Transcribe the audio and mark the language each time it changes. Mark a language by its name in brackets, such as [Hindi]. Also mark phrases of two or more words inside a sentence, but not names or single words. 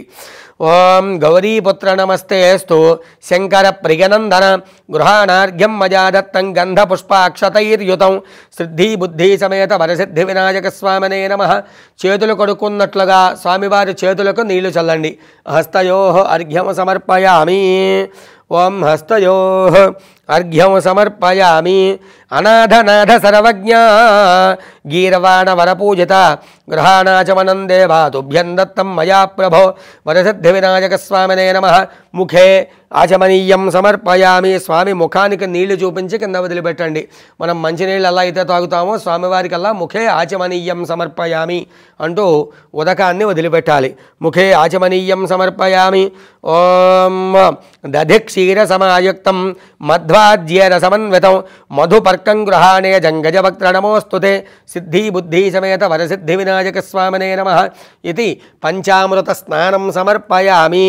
[Sanskrit] ఓం గౌరీపుత్ర నమస్తేస్తు శంకర ప్రియనందన గృహాణార్ఘ్యం మయా దత్తం గంధపుష్పాక్షతైర్యుతం. సిద్ధి బుద్ధి సమేత వరసిద్ధి వినాయక స్వామినే నమః. [Telugu] చేతులు కడుక్కున్నట్లుగా స్వామివారి చేతులకు నీళ్లు చల్లండి. [Sanskrit] హస్తయోః అర్ఘ్యం సమర్పయామి. ఓం హస్తయోః अर्घ्यं समर्पयामि अनाथनाथ सर्वज्ञा गीर्वाणवरपूजिता गृहाणाचमनं देवा तुभ्यं दत्तं मया प्रभो वरसिद्धिविनायकस्वामिने नमः मुखे ఆచమనీయం సమర్పయామి. [Telugu] స్వామి ముఖానికి నీళ్లు చూపించి కింద వదిలిపెట్టండి. మనం మంచినీళ్ళు ఎలా అయితే తాగుతామో స్వామివారికల్లా [Sanskrit] ముఖే ఆచమనీయం సమర్పయామి [Telugu] అంటూ ఉదకాన్ని వదిలిపెట్టాలి. [Sanskrit] ముఖే ఆచమనీయం సమర్పయామి. ఓం దధి క్షీర సమాయుక్తం మధ్వాజ్యేర సమన్వితం మధుపర్కం గృహాణే జంగజవక్త్ర నమోస్తుతే సిద్ధి బుద్ధి సమేత వరసిద్ధి వినాయక స్వామినే నమః ఇది పంచామృత స్నానం సమర్పయామి.